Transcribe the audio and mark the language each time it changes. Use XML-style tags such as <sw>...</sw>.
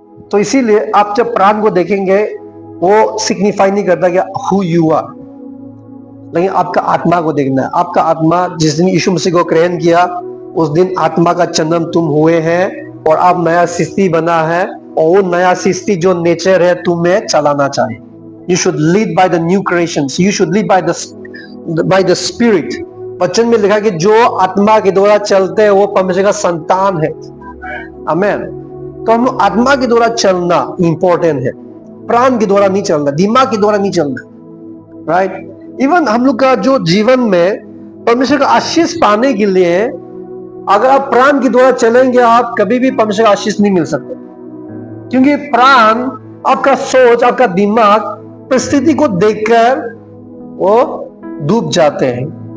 <hi>तो इसीलिए आप जब प्राण को देखेंगे वो सिग्निफाई नहीं करता कि</hi> <en>who you are,</en> <hi>लेकिन आपका आत्मा को देखना है। आपका आत्मा जिस दिन यीशु मसीह को ग्रहण किया उस दिन आत्मा का जन्म तुम हुए हैं और आप नया सृष्टि बना है, और वो नया सृष्टि जो नेचर है तुम्हें चलाना चाहिए।</hi> <en>You should lead by the new creations. You should lead by the Spirit.</en> <hi>वचन में लिखा कि जो आत्मा के द्वारा चलते हैं वो परमेश्वर का संतान है। आमेन। तो हम लोग आत्मा के द्वारा चलना इंपॉर्टेंट है, प्राण के द्वारा नहीं चलना, दिमाग के द्वारा नहीं चलना, राइट? इवन हम लोग का जो जीवन में परमेश्वर का आशीष पाने के लिए अगर आप प्राण के द्वारा चलेंगे आप कभी भी परमेश्वर का आशीष नहीं मिल सकते, क्योंकि प्राण आपका सोच, आपका दिमाग परिस्थिति को देखकर वो डूब जाते हैं।</hi>